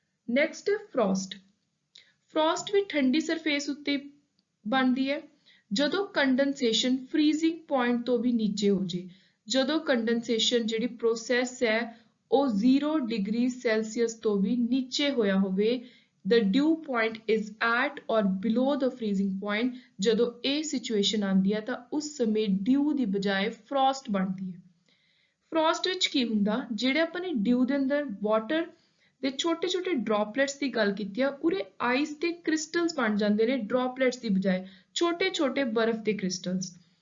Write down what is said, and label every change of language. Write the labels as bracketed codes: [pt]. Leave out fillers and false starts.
[pa] Next ਹੈ frost. Frost ਵੀ ਠੰਡੀ surface ਉੱਤੇ ਬਣਦੀ ਹੈ ਜਦੋਂ ਕੰਡੈਂਸੇਸ਼ਨ ਫ੍ਰੀਜ਼ਿੰਗ ਪੁਆਇੰਟ ਤੋਂ ਵੀ ਨੀਚੇ ਹੋ ਜੇ। ਜਦੋਂ ਕੰਡੈਂਸੇਸ਼ਨ ਜਿਹੜੀ ਪ੍ਰੋਸੈਸ ਹੈ ਉਹ 0 ਡਿਗਰੀ ਸੈਲਸੀਅਸ ਤੋਂ ਵੀ ਨੀਚੇ ਹੋਇਆ ਹੋਵੇ। [en] The dew point is at or below the freezing point। [pa] ਜਦੋਂ ਇਹ ਸਿਚੁਏਸ਼ਨ ਆਉਂਦੀ ਹੈ ਤਾਂ ਉਸ ਸਮੇਂ ਡਿਊ ਦੀ ਬਜਾਏ ਫਰੋਸਟ ਬਣਦੀ ਹੈ। ਫਰੋਸਟ ਵਿੱਚ ਕੀ ਹੁੰਦਾ, ਜਿਹੜੇ ਆਪਾਂ ਨੇ ਡਿਊ ਦੇ ਅੰਦਰ ਵਾਟਰ ਦੇ ਛੋਟੇ ਡ੍ਰੌਪਲੇਟਸ ਦੀ ਗੱਲ ਕੀਤੀ ਆ, ਉਰੇ ਆਈਸ ਦੇ ਕ੍ਰਿਸਟਲਸ ਬਣ ਜਾਂਦੇ ਨੇ ਡ੍ਰੌਪਲੇਟਸ ਦੀ ਬਜਾਏ, ਛੋਟੇ ਬਰਫ਼ ਦੇ ਕ੍ਰਿਸਟਲਸ।